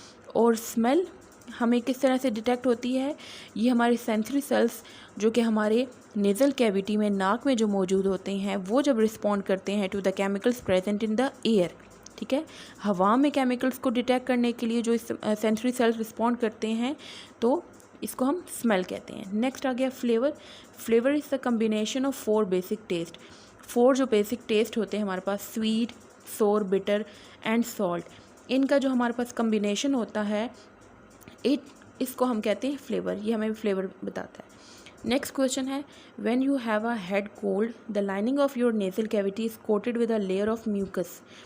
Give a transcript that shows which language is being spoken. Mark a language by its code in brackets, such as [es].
[ur] اور اسمیل ہمیں کس طرح سے ڈیٹیکٹ ہوتی ہے, یہ ہمارے سینسری سیلس جو کہ ہمارے نیزل کیویٹی میں ناک میں جو موجود ہوتے ہیں وہ جب رسپونڈ کرتے ہیں [en] To the chemicals present in the air. [ur] ٹھیک ہے, ہوا میں کیمیکلس کو ڈیٹیکٹ کرنے کے لیے جو سینسری سیلس رسپونڈ کرتے ہیں تو اس کو ہم اسمیل کہتے ہیں. نیکسٹ آ گیا flavour. [en] Flavour is the combination of 4 basic taste. [ur] 4 جو بیسک ٹیسٹ ہوتے ہیں ہمارے پاس, سویٹ, سور, بٹر اینڈ سالٹ, ان کا جو ہمارے پاس کمبینیشن ہوتا ہے اس کو ہم کہتے ہیں فلیور. یہ ہمیں فلیور بتاتا ہے. نیکسٹ کویشچن ہے, [en] When you have a head cold the lining of your nasal cavity is coated with a layer of mucus.